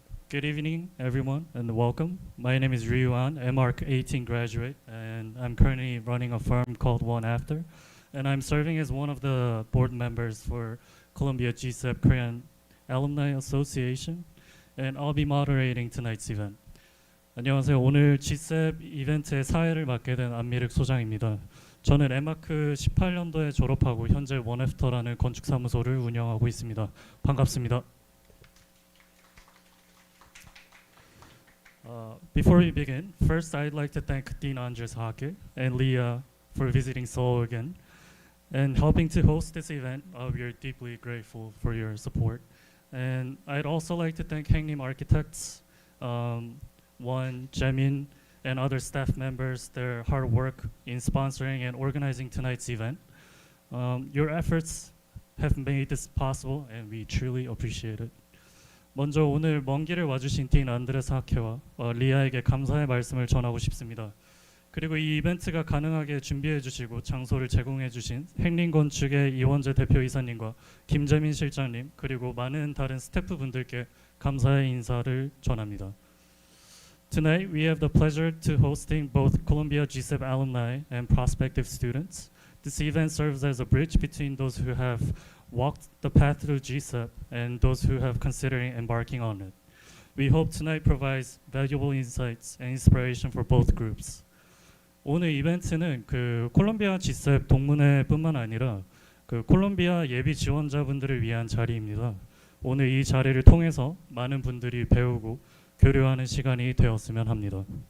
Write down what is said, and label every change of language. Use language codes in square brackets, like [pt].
[en] Good evening, everyone, and welcome. My name is Ryuan, MArch 18 graduate, and I'm currently running a firm called One After, and I'm serving as one of the board members for Columbia Gsapp Korean Alumni Association, and I'll be moderating tonight's event. [ko] 안녕하세요. 오늘 Gsapp 이벤트의 사회를 맡게 된 안미륵 소장입니다. 저는 MArch 18년도에 졸업하고 현재 One After라는 건축사무소를 운영하고 있습니다. 반갑습니다. [en] Before we begin, first I'd like to thank Dean Andres Hake and Leah for visiting Seoul again and helping to host this event. We are deeply grateful for your support. And I'd also like to thank Haenglim Architects, One, Jaemin, and other staff members, their hard work in sponsoring and organizing tonight's event. Your efforts have made this possible and we truly appreciate it. [ko] 먼저 오늘 먼 길을 와주신 딘 안드레스 하케와 리아에게 감사의 말씀을 전하고 싶습니다. 그리고 이 이벤트가 가능하게 준비해 주시고 장소를 제공해 주신 행림 건축의 이원재 대표이사님과 김재민 실장님 그리고 많은 다른 스태프분들께 감사의 인사를 전합니다. [en] Tonight we have the pleasure to hosting both Columbia Gsapp alumni and prospective students. This event serves as a bridge between those who have walked the path through Gsapp and those who have considering embarking on it. We hope tonight provides valuable insights and inspiration for both groups. [ko] 오늘 이벤트는 콜롬비아 Gsapp 동문회뿐만 아니라 콜롬비아 예비 지원자분들을 위한 자리입니다. 오늘 이 자리를 통해서 많은 분들이 배우고 교류하는 시간이 되었으면 합니다.